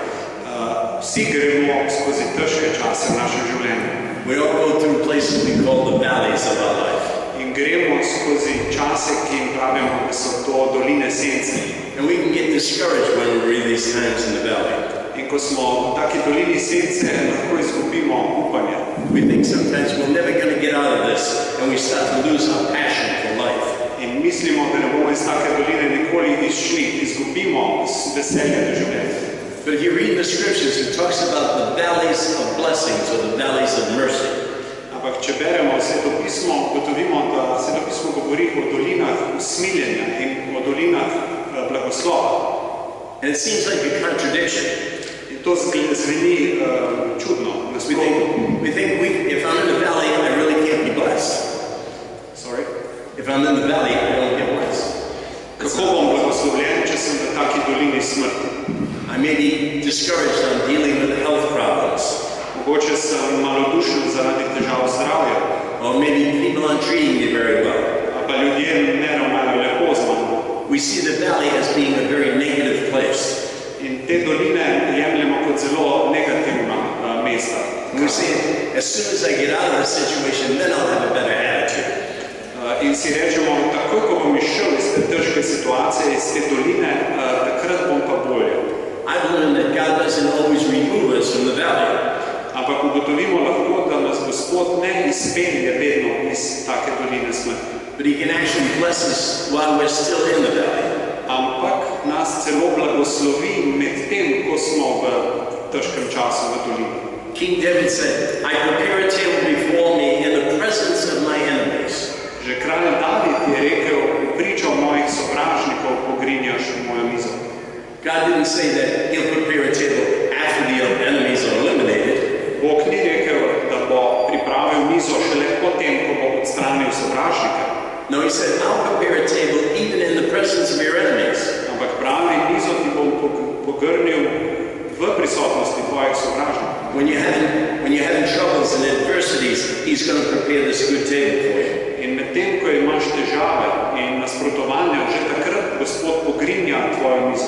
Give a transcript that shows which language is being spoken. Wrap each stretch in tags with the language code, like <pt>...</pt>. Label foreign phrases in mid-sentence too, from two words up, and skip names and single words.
<en>We all go through places we call the valleys of our life. And we can get discouraged when we read these times in the valley.</en> <sl>In ko smo v taki dolini sence, lahko izgubimo upanje.</sl> <en>We think sometimes we're never going to get out of this, and we start to lose our passion for life.</en> <sl>In mislimo, da ne bomo iz take doline nikoli izšli, izgubimo veselje do življenja.</sl> <en>But if you read the scriptures, it talks about the valleys of blessings or the valleys of mercy.</en> <sl>Ampak če beremo Sveto pismo, ugotovimo, da Sveto pismo govori o dolinah usmiljenja in o dolinah blagoslova.</sl> <en>And it seems like a contradiction.</en> <sl>In to zveni čudno.</sl> <en>We think if I'm in the valley, I really can't be blessed. Sorry? If I'm in the valley, I don't get blessed.</en> <sl>Kako bom blagoslovljen, če sem v taki dolini smrti?</sl> <en>I may be discouraged on dealing with health problems.</en> <sl>Mogoče sem malodušen zaradi težav zdravja.</sl> <en>Or maybe people aren't treating me very well.</en> <sl>Pa ljudje ne ravnajo lepo z mano.</sl> <en>We see the valley as being a very negative place.</en> <sl>In te doline jemljemo kot zelo negativna mesta.</sl> <en>We say, as soon as I get out of the situation, then I'll have a better attitude.</en> <sl>In si rečemo, takoj ko bom izšel iz te težke situacije, iz te doline, takrat bom pa bolje.</sl> <en>I've learned that God doesn't always remove us from the valley.</en> <sl>Ampak ugotovimo lahko, da nas Gospod ne izpelje vedno iz take doline smrti.</sl> <en>But he can actually bless us while we're still in the valley.</en> <sl>Ampak nas celo blagoslovi med tem, ko smo v težkem času v dolini.</sl> <en>King David said, I prepare a table before me in the presence of my enemies.</en> <sl>Že kralj David je rekel, pričo mojih sovražnikov pogrinjaš mojo mizo.</sl> <en>God didn't say that he'll prepare a table after the enemies are eliminated.</en> <sl>Bog ni rekel, da bo pripravil mizo šele potem, ko bo odstranil sovražnike.</sl> <en>No, he said, I'll prepare a table even in the presence of your enemies.</en> <sl>Ampak pravi, mizo ti bom pogrnil v prisotnosti tvojih sovražnikov.</sl> <en>When you're having troubles and adversities, he's going to prepare this good table for you.</en> <sl>In medtem, ko imaš težave in nasprotovanja, že takrat Gospod pogrinja tvojo mizo.</sl>